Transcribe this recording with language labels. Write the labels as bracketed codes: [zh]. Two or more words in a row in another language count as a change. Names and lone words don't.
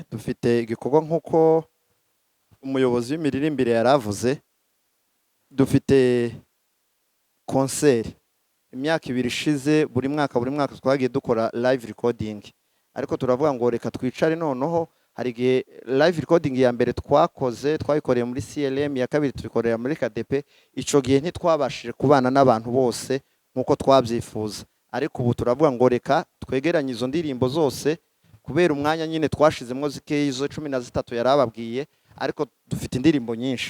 [rn] Dufite igikorwa nk'uko umuyobozi w'imiririmbire yaravuze, dufite konseri imyaka 2 ishize. Buri mwaka twagiye dukora [en] live recording, [rn] ariko turavuga ngo reka twicare noneho. Hari igihe [en] live recording [rn] ya mbere twayikoreye muri CLM, ya kabiri tubikorera muri KDP. Ico gihe ntitwabashije kubana n'abantu bose nkuko twabyifuza, ariko ubu turavuga ngo reka twegeranye izo ndirimbo zose, kubera umwanya nyine twashizemo zikeyi zo 13 yarababwiye, ariko dufite indirimbo nyinshi.